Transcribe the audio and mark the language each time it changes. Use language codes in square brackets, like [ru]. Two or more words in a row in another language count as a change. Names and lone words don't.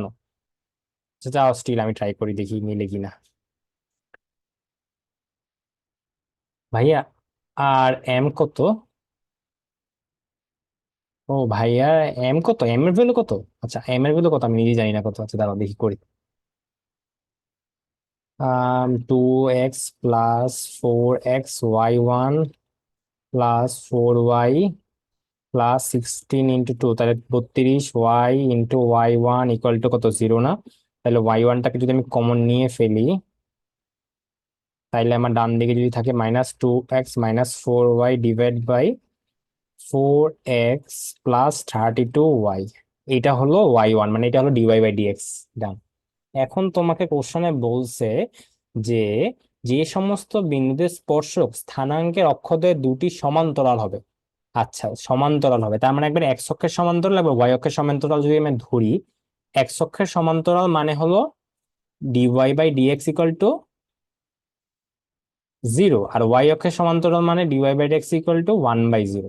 [bn] যাও, স্টিল আমি ট্রাই করি, দেখি মিলে কিনা। ভাইয়া, আর এম কত? ও ভাইয়া, এম কত, এম এর ভ্যালু কত? আচ্ছা, এম এর ভ্যালু কত আমি নিজে জানি না কত। আচ্ছা দাঁড়াও দেখি করি। 2x+4x y1 +4y +16 × 2, তাহলে 32y × y1 = কত, 0 না? তাহলে ওয়াই ওয়ানটাকে যদি আমি কমন নিয়ে ফেলি, তাইলে আমার ডান দিকে যদি থাকে -2x - 4y /4x + 32y, এটা হলো ওয়াই ওয়ান, মানে এটা হলো [en] dy by dx. [bn] ডান। এখন তোমাকে কোশ্চেনে বলছে যে, যে সমস্ত বিন্দুতে স্পর্শক স্থানাঙ্কের অক্ষদ্বয় দুটি সমান্তরাল হবে। আচ্ছা, সমান্তরাল হবে তার মানে একবার এক্স অক্ষের সমান্তরাল এবং ওয়াই অক্ষের সমান্তরাল যদি আমি ধরি, এক্স অক্ষের সমান্তরাল মানে হলো [en] dy by dx [bn] = 0, আর ওয়াই অক্ষের সমান্তরাল মানে [en] dy by dx [bn] = 1/0।